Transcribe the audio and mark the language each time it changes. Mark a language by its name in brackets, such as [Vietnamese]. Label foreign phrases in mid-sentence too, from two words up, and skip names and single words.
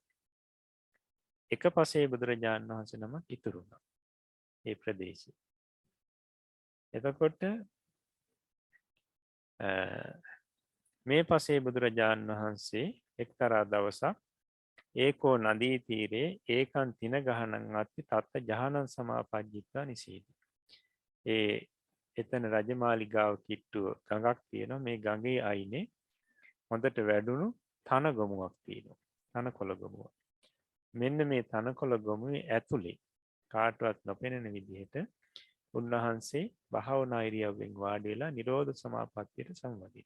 [Sinhala] එක පසේ බුදුරජාණන් වහන්සේ නමක් ඉතුරු වුණා ඒ ප්‍රදේශේ. එතකොට මේ පසේ බුදුරජාණන් වහන්සේ එක්තරා දවසක් [Pali] ඒකෝ නදී තීරේ ඒකන් තින ගහනං අත්ති තත්ත ජහනං සමාපජ්ජිත්වා නිසීදි. [Sinhala] ඒ එතන රජමාලිගාව කිට්ටුව ගඟක් තියෙනවා. මේ ගඟේ අයිනේ හොඳට වැඩුණු තනගොමුවක් තියෙනවා. තනකොළ ගොමුවක්. මෙන්න මේ තනකොළ ගොමුවේ ඇතුලේ කාටවත් නොපෙනෙන විදිහට උන්වහන්සේ භාවනා ඉරියව්වෙන් වාඩි වෙලා නිරෝධ සමාපත්තියට සම්වදිනවා.